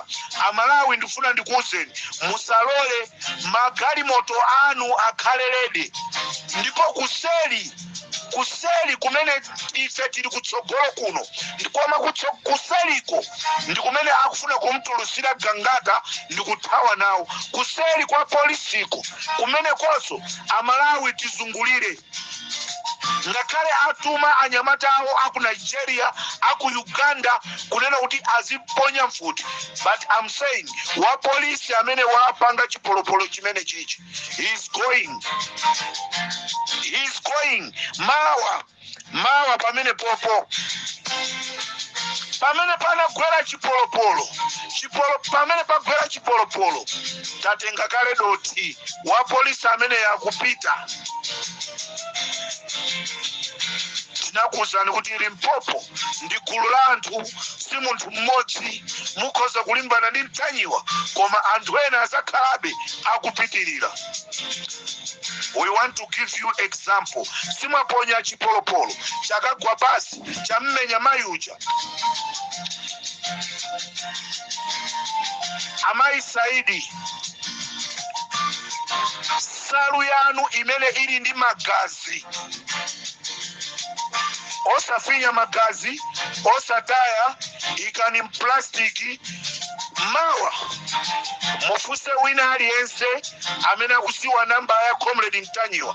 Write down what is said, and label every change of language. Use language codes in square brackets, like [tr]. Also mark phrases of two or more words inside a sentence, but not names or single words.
[ny] Amalawi ndifuna ndikuwuzeni musalole magalimoto anu akhale lede, ndipo kuseli kumene ife tili kutsogolo kuno ndikoma kuseliko ndi kumene akufuna kumtulusira Gangata ndi kuthawa nawo. Kuseli kwa polisiko kumene konso Amalawi tizungulire, ngakhale atuma anyamata awo aku Nigeria aku Uganda kunena kuti aziponya mfuti. [en] But I'm saying [ny] wa polisi amene wapanga chipolopolo chimene chichi, [en] he's going [ny] mawa pamene popo pamene panagwera chipolopolo pamene pagwera chipolopolo tatenga kale doti wa polisi amene yakupita. Tinakuwuzani kuti Limpopo ndi gulu la anthu, si munthu mmodzi mukhoza kulimbana ndi Mtanyiwa, koma anthu ena azakhalabe akupitirira. [en] We want to give you example. [ny] Simaponya chipolopolo chakagwa basi chammenya mayuja. Amayi Saidi, salu yanu imene ili ndi magazi, osafinya magazi, osataya, ikani mplastiki, mawa mufuse wina aliyense amene akusiwa namba ya Comrade Mtanyiwa.